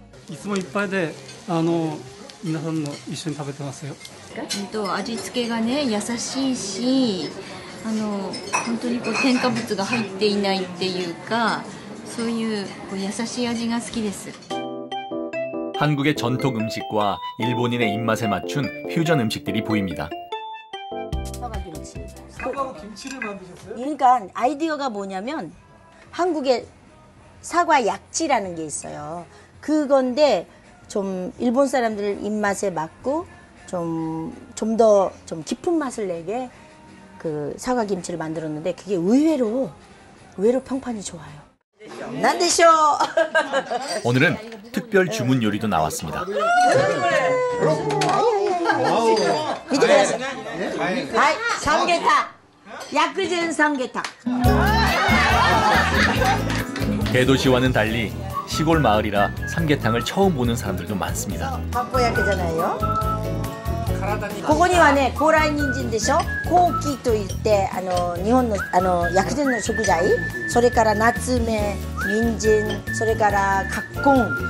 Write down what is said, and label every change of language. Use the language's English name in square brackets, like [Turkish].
[Japanese] いつもいっぱいで皆さんの一緒に食べてますよ。味付けがね優しいし、本当にこう添加物が入っていないっていうか、そういう優しい味が好きです。 [Korean] 한국의 전통 음식과 일본인의 입맛에 맞춘 퓨전 음식들이 보입니다. 사과김치. 사과로 김치를 만드셨어요? 그러니까 아이디어가 뭐냐면 한국에 사과 약지라는 게 있어요. 그건데 좀 일본 사람들 입맛에 맞고 좀 더 깊은 맛을 내게 그 사과김치를 만들었는데 그게 의외로 평판이 좋아요. 난 되쇼. 오늘은 특별 주문 요리도 나왔습니다. 밑에 삼계탕. 야쿠젠 삼계탕. 대도시와는 달리 시골 마을이라 삼계탕을 처음 보는 사람들도 많습니다. 타코야키잖아요. [Japanese] ここにはね、高麗人参でしょ、コウキといって日本の薬膳の食材、それから夏目、人参、それから葛根。